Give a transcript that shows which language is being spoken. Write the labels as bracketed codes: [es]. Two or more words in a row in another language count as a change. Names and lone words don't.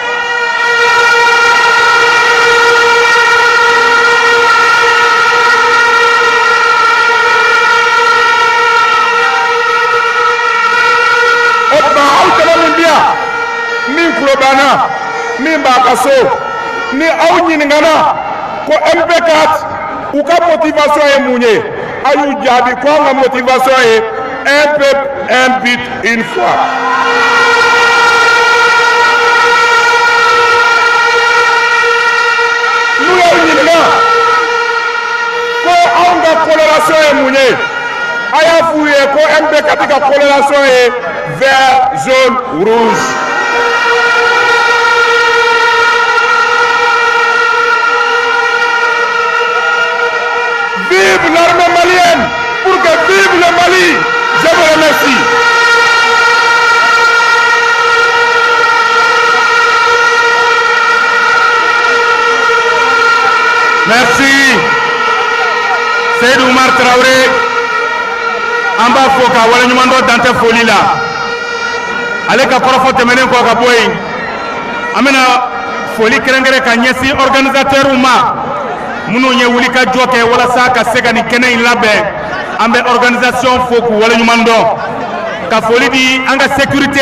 [bm] min kulo banna min b'a ka so ni aw ɲiningana ko MP4 u ka motivation ye mun ye a y'u jaabi ko an ka motivation ye [fr] un peuple un but une foi. [bm] n'u y'aw ɲininga ko anw ka coloration ye mun ye a y'a f'u ye ko MP4 ka coloration ye [fr] vert jaune rouge. Vive l'armée malienne, pour que vive le Mali. Je vous remercie. Merci. Seydou Oumar Traoré. [bm] An b'a fo ka waleɲuman dɔ dan tɛ foli la. Ale ka kɔrɔfɔ tɛmɛnen kɔ ka bɔ yen. An bɛna foli kɛrɛnkɛrɛn ka ɲɛsin organisateur ma. minnu ye wuli ka jɔ kɛ walasa ka se ka nin kɛnɛ in labɛn an bɛ organisation fo k'u waleɲuman dɔn ka foli di an ka sécurité